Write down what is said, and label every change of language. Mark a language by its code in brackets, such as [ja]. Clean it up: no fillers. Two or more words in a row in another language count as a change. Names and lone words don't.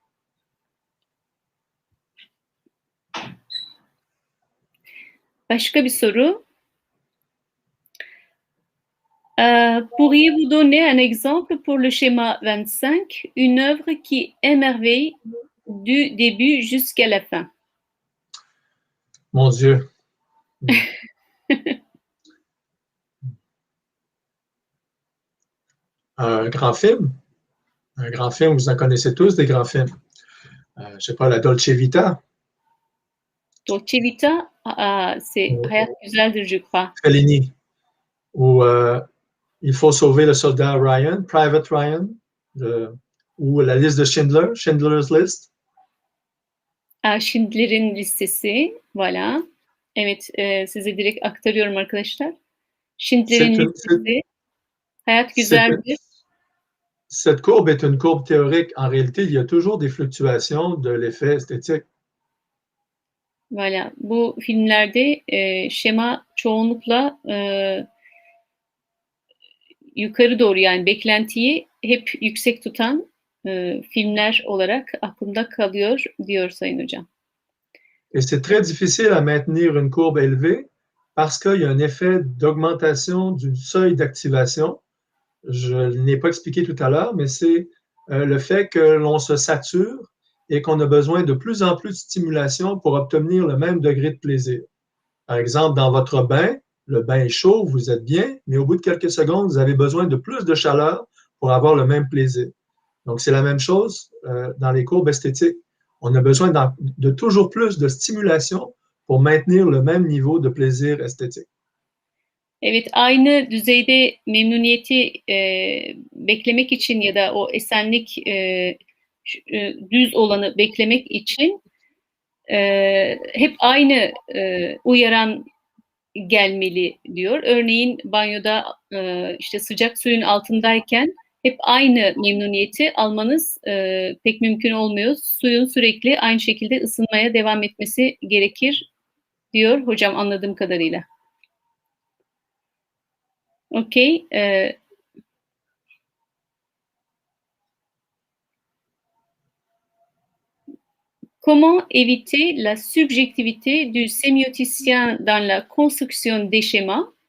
[tr] Başka bir soru. [fr] Pourriez-vous donner un exemple pour le schéma 25, une œuvre qui émerveille du début jusqu'à la fin? Mon Dieu. Un grand film. Un grand film, vous en connaissez tous des grands films. Je ne sais pas, la Dolce Vita. Dolce Vita, c'est Hayat Güzeldir, je crois. Fellini. Ou Il faut sauver le soldat Ryan, Private Ryan. Ou la liste de Schindler, Schindler's List. [tr] Schindler'in listesi, voilà. Evet, size direkt aktarıyorum arkadaşlar. Schindler'in listesi, Hayat Güzeldir. [fr] Cette courbe est une courbe théorique. En réalité, il y a toujours des fluctuations de l'effet esthétique. Voilà, [tr] bu filmlerde şema çoğunlukla yukarı doğru yani beklentiyi hep yüksek tutan filmler olarak aklımda kalıyor diyor Sayın Hocam. [fr] Et c'est très difficile à maintenir une courbe élevée parce qu'il y a un effet d'augmentation du seuil d'activation. Je ne l'ai pas expliqué tout à l'heure, mais c'est le fait que l'on se sature et qu'on a besoin de plus en plus de stimulation pour obtenir le même degré de plaisir. Par exemple, dans votre bain, le bain est chaud, vous êtes bien, mais au bout de quelques secondes, vous avez besoin de plus de chaleur pour avoir le même plaisir. Donc, c'est la même chose dans les courbes esthétiques. On a besoin de toujours plus de stimulation pour maintenir le même niveau de plaisir esthétique. [tr] Evet, aynı düzeyde memnuniyeti beklemek için ya da o esenlik düz olanı beklemek için hep aynı uyaran gelmeli diyor. Örneğin banyoda işte sıcak suyun altındayken hep aynı memnuniyeti almanız pek mümkün olmuyor. Suyun sürekli aynı şekilde ısınmaya devam etmesi gerekir diyor hocam anladığım kadarıyla. Okay. [fr] Comment éviter la subjectivité du sémioticien dans la construction des schémas?